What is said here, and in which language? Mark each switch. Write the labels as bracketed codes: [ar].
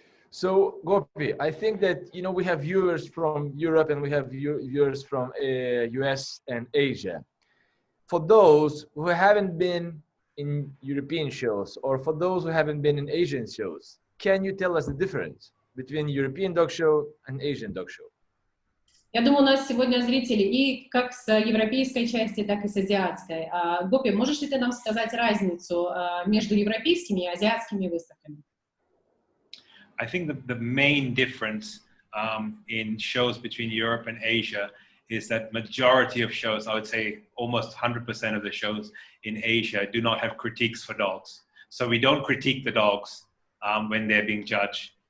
[en] So, Gopi, I think that, we have viewers from Europe and we have viewers from US and Asia. For those who haven't been in European shows, or for those who haven't been in Asian shows, can you tell us the difference between European dog show and Asian dog show? [ru] Я думаю, у нас сегодня зрители и как с европейской части, так и с азиатской. Гопи, можешь ли ты нам сказать разницу между европейскими и азиатскими выставками? [en] I think the main difference in shows between Europe and Asia is that majority of shows, I would say almost 100% of the shows in Asia do not have critiques for dogs. So we don't critique the dogs when they're being judged.